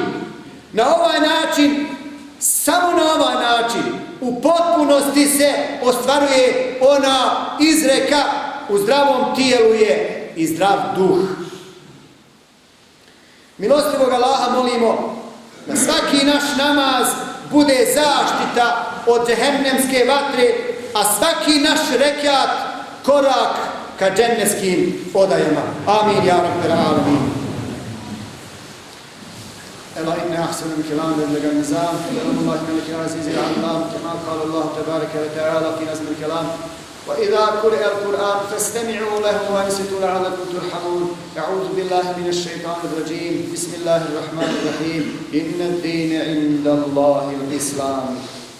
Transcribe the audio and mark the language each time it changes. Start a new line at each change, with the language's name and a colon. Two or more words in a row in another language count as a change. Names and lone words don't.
Bosnian: Na ovaj način, samo na ovaj način, u potpunosti se ostvaruje ona izreka: u zdravom tijelu je i zdrav duh. Milostivog Allaha molimo da svaki naš namaz bude zaštita od džehennemske vatre, a svaki naš rekat korak ka džennetskim odajama.
Arabic: آمين يا رب العالمين. ألا إن أحسن الكلام لبلغ النظام كلام الله ملك العزيز العلام كما قال الله تبارك وتعالى في نظم الكلام وإذا قرئ القرآن فاستمعوا له وأنصتوا لعلكم ترحمون أعوذ بالله من الشيطان الرجيم بسم الله الرحمن الرحيم إن الدين عند الله الإسلام